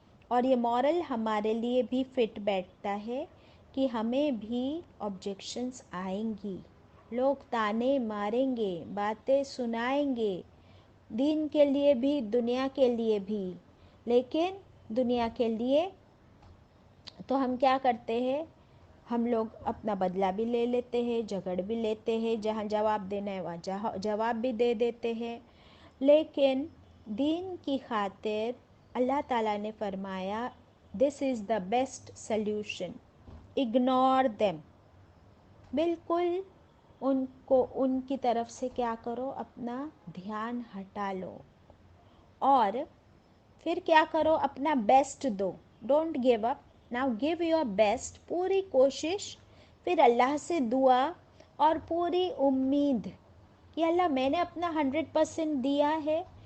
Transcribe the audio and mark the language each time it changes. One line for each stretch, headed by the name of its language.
Urdu: اور یہ مورل ہمارے لیے بھی فٹ بیٹھتا ہے کہ ہمیں بھی آبجیکشنز آئیں گی، لوگ تانے ماریں گے، باتیں سنائیں گے، دین کے لیے بھی، دنیا کے لیے بھی. لیکن دنیا کے لیے تو ہم کیا کرتے ہیں؟ ہم لوگ اپنا بدلہ بھی لے لیتے ہیں، جھگڑ بھی لیتے ہیں، جہاں جواب دینا ہے وہاں جواب بھی دے دیتے ہیں. لیکن دین کی خاطر اللہ تعالیٰ نے فرمایا
English: This is the best solution, ignore them.
Urdu: بالکل ان کو، ان کی طرف سے کیا کرو؟ اپنا دھیان ہٹا لو. اور پھر کیا کرو؟ اپنا best do.
English: Don't give up. Now give your best.
Urdu: پوری کوشش، پھر اللہ سے دعا اور پوری امید کہ اللہ میں نے اپنا 100% دیا ہے.